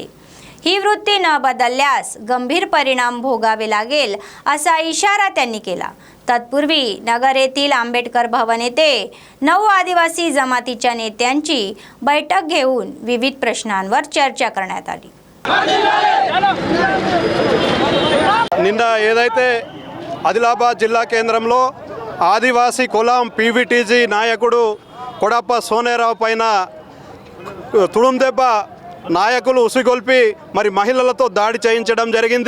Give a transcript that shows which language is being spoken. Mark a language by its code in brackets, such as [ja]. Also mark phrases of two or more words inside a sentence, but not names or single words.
[mr] ही वृत्ती न बदलल्यास गंभीर परिणाम भोगावे लागेल असा इशारा त्यांनी केला। तत्पूर्वी नगर येथील आंबेडकर भवन येथे 9 आदिवासी जमातीच्या नेत्यांची बैठक घेऊन विविध प्रश्नांवर चर्चा करण्यात आली। [te] నిన్న ఏదైతే ఆదిలాబాద్ జిల్లా కేంద్రంలో ఆదివాసీ కులం పీవీటీజీ నాయకుడు కొడప్ప సోనేరావు పైన తుడుందెబ్బ నాయకులు ఉసిగొల్పి మరి మహిళలతో దాడి చేయించడం జరిగింది।